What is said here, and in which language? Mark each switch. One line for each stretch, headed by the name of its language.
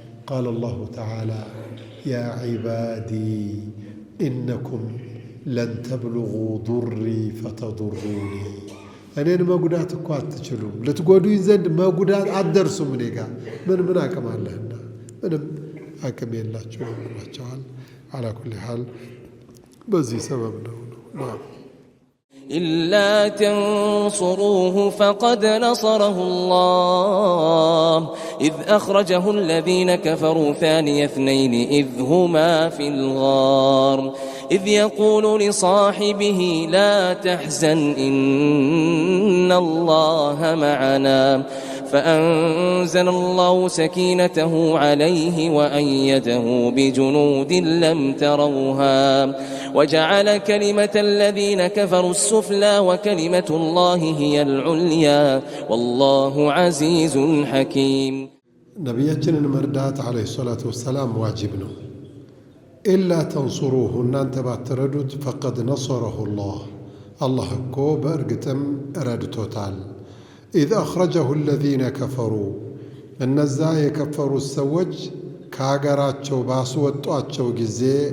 Arabic: قال الله تعالى يا عبادي إنكم لن تبلغوا ضري فتضروني
Amharic: እኔን መጉዳት እኮ አትችሉም፣ ልትጎዱኝ ዘንድ መጉዳት አትደርሱም። እኔ ጋር ምን አቅም አለህና ምንም አቅም የላቸውም ብሏቸዋል። አላ ኩሊ ሓል በዚህ ሰበብ ነው።
Arabic: إلا تنصروه فقد نصره الله إذ أخرجه الذين كفروا ثاني اثنين إذ هما في الغار إذ يقول لصاحبه لا تحزن إن الله معنا فأنزل الله سكينته عليه وأيده بجنود لم تروها وجعل كلمة الذين كفروا السفلى وكلمة الله هي العليا والله عزيز حكيم.
Amharic: ነቢያችንን መርዳት
Arabic: ዓለይሂ ሰላቱ ወሰላም
Amharic: ዋጅብ ነው።
Arabic: ኢላ ተንሱሩሁ
Amharic: እናንተ ባትረዱት
Arabic: ፈቀድ ነሰረሁ ላህ
Amharic: አላህ እኮ በእርግጥም ረድቶታል።
Arabic: ኢዝ አኽረጀሁ አለዚነ ከፈሩ
Amharic: እነዛ የከፈሩት ሰዎች ከአገራቸው ባስወጧቸው ጊዜ